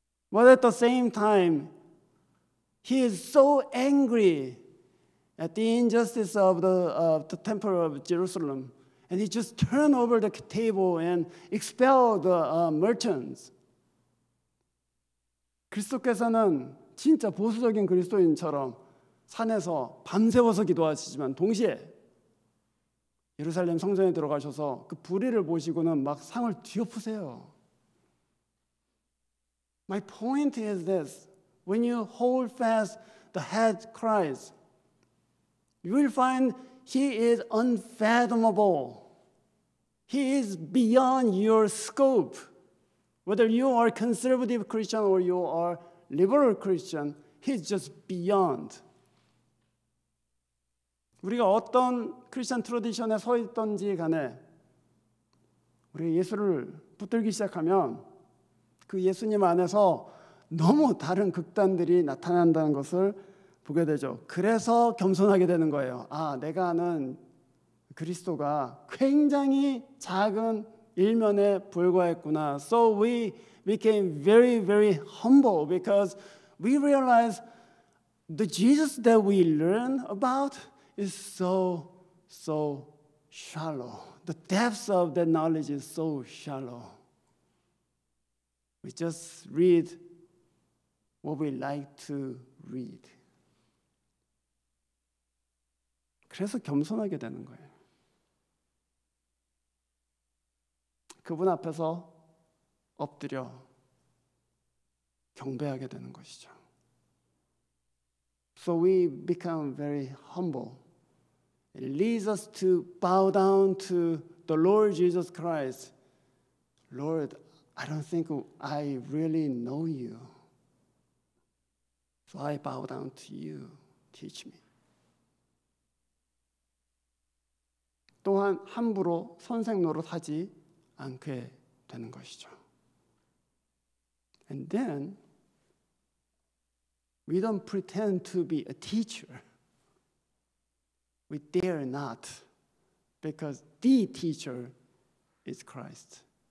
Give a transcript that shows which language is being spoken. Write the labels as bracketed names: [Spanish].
[English] But at the same time, he is so angry at the injustice of the temple of Jerusalem. And he just turned over the table and expelled the merchants. [Korean] 그리스도께서는 진짜 보수적인 그리스도인처럼 산에서 밤새워서 기도하시지만 동시에 예루살렘 성전에 들어가셔서 그 불의를 보시고는 막 상을 뒤엎으세요. [English] My point is this. When you hold fast the head Christ, you will find he is unfathomable. He is beyond your scope. Whether you are conservative Christian or you are liberal Christian, he's just beyond. [Korean] 우리가 어떤 크리스천 트래디션에 서 있던지 간에 우리 예수를 붙들기 시작하면 그 예수님 안에서 너무 다른 극단들이 나타난다는 것을 보게 되죠. 그래서 겸손하게 되는 거예요. 아, 내가 아는 그리스도가 굉장히 작은 일면에 불과했구나. [English] So we became very, very humble because we realized the Jesus that we learn about is so shallow. The depths of that knowledge is so shallow. We just read what we like to read. [Korean] 그래서 겸손하게 되는 거예요. 그분 앞에서 엎드려 경배하게 되는 것이죠. [English] So we become very humble. It leads us to bow down to the Lord Jesus Christ. Lord, I don't think I really know you. So I bow down to you. Teach me. [Korean] 또한 함부로 선생 노릇하지 않게 되는 것이죠. [English] And then we don't pretend to be a teacher. We dare not, because the teacher is Christ.